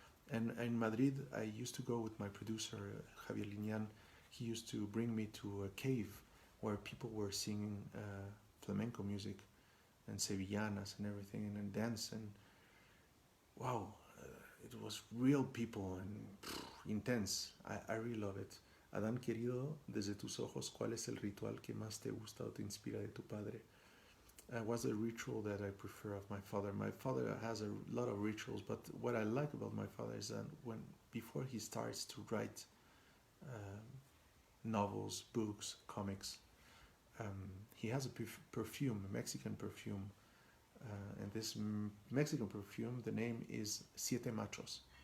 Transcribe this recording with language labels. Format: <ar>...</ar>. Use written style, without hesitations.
<en>And in Madrid, I used to go with my producer Javier Linian. He used to bring me to a cave where people were singing flamenco music and sevillanas and everything and dance and wow, it was real people and intense. I really love it.</en> <es>Adán querido, desde tus ojos, ¿cuál es el ritual que más te gusta o te inspira de tu padre?</es> <en>What's a ritual that I prefer of my father? My father has a lot of rituals, but what I like about my father is that when before he starts to write novels, books, comics, he has a perfume, a Mexican perfume, and this Mexican perfume, the name is Siete Machos.</en>